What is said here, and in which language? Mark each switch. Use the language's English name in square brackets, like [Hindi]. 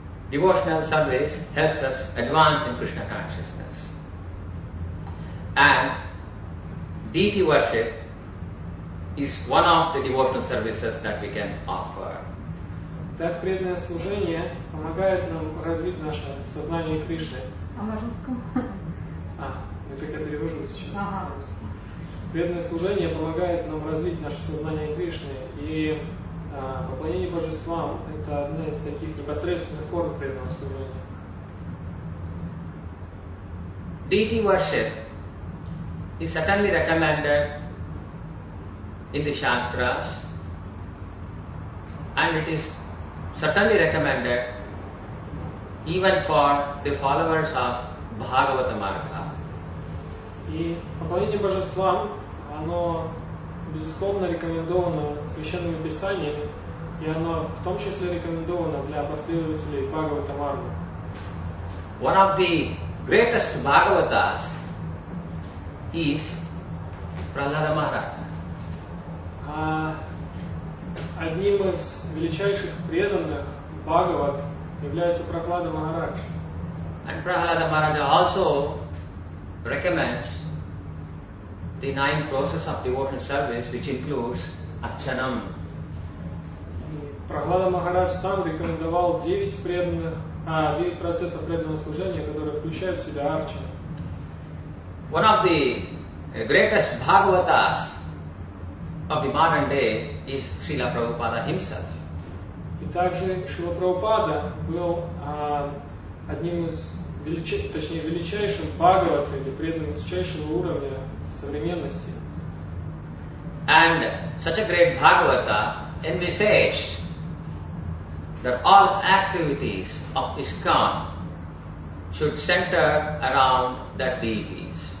[English] Devotional service helps us advance in Krishna consciousness. And deity worship is one of the devotional services that we can offer. [Russian] Так преданное служение помогает нам развить наше сознание Кришны. А на русском? Это я перевожу сейчас. Ага. Преданное служение помогает нам развить наше сознание Кришны, и поклонение божествам – это одна из таких непосредственных форм преданного служения. [English] Deity worship is certainly recommended in the Shastras, and it is certainly recommended even for the followers of Bhagavata Marga. [Russian] И поклонение божествам, оно безусловно рекомендовано священными писаниями, и оно в том числе рекомендовано для последователей Бхагавата Марга. [English] One of the greatest Bhagavatas is Prahlada Maharaja. [Russian] Одним из величайших преданных Бхагават является Прахлада Махарадж. [English] And Prahlada Maharaja also recommends the 9 processes of devotional service, which includes Archanam. [Russian] Прахлада Махарадж сам рекомендовал 9 процессов преданного служения, которые включают в себя арчану. [English] One of the greatest Bhagavatas of the modern day is Srila Prabhupada himself. [Russian] И также Шрила Прабхупада был одним из величайшим бхагавата или преданным высочайшего уровня современности. [English] And such a great Bhagavata envisaged that all activities of ISKCON should center around the deities.